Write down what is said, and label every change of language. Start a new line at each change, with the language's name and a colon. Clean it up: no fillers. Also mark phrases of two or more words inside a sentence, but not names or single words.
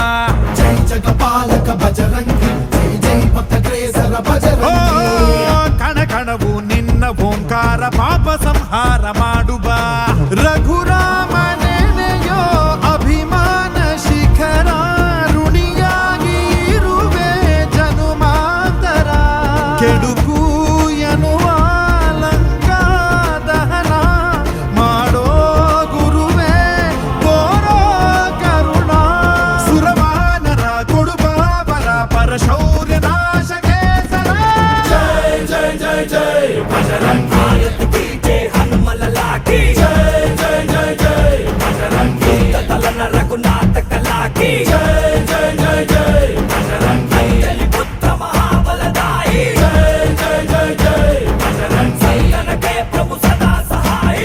Hindi: जय जगपालक बजरंगी जय जय भक्तग्रेसर ಓ बजरंगी
Kannada: ಕಣ ಕಣವು ನಿನ್ನ ಓಂಕಾರ ಪಾಪ ಸಂಹಾರ ಮಾಡು ಬಾ ರಘುರಾಮನೆನೆಯೋ ಅಭಿಮಾನ ಶಿಖರ ಋಣಿಯಾಗಿ ಇರುವೆ ಜನುಮಾಂತರ ಕೆಡುಕು ಎನ್ನುವ ಲಂಕಾ ದಹನ ಮಾಡೋ ಗುರುವೇ ತೋರೋ ಕರುಣ ಸುರವಾನರ ಕೊಡುಬಾವರ ಪರಶೌರ್ಯ ನಾಶಕ್ಕೆ ಸರ
Hindi: जय जय जय जय बजरंगी की जय हनुमल लाकी जय जय जय जय बजरंगी दलन रघुनाथ कला की जय जय जय जय बजरंगी अंजलि पुत्र महाबलदाई जय जय जय जय बजरंगी संतन के प्रभु सदा सहाय